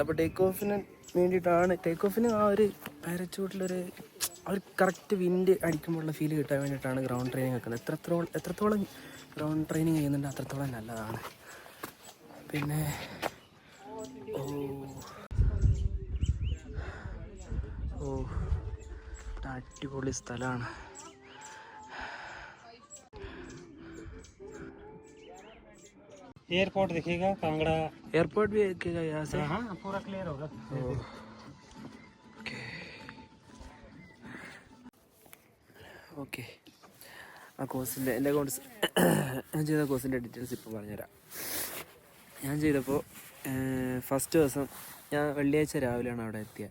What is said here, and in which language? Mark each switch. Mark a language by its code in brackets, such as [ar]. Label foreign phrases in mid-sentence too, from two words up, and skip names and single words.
[ml] അപ്പോൾ [en] take off [ml] വേണ്ടിയിട്ടാണ്, [en] take off [ml] ആ ഒരു പാരച്യൂട്ടിലൊരു [en] correct wind [ml] അടിക്കുമ്പോഴുള്ള ഫീൽ കിട്ടാൻ വേണ്ടിയിട്ടാണ് [en] ground training [ml] വെക്കുന്നത്. എത്രത്തോളം [en] ground training [ml] ചെയ്യുന്നുണ്ട് അത്രത്തോളം നല്ലതാണ്. പിന്നെ അടിപൊളി സ്ഥലമാണ്. [hi] एयरपोर्ट दिखेगा, कांगड़ा एयरपोर्ट भी दिखेगा यहाँ से. हाँ पूरा क्लियर होगा. [ml] ഓക്കെ, ആ കോഴ്സിൻ്റെ ഞാൻ ചെയ്ത കോഴ്സിൻ്റെ ഡീറ്റെയിൽസ് ഇപ്പോൾ പറഞ്ഞുതരാം. ഞാൻ ചെയ്തപ്പോൾ ഫസ്റ്റ് ദിവസം ഞാൻ വെള്ളിയാഴ്ച രാവിലെയാണ് അവിടെ എത്തിയത്.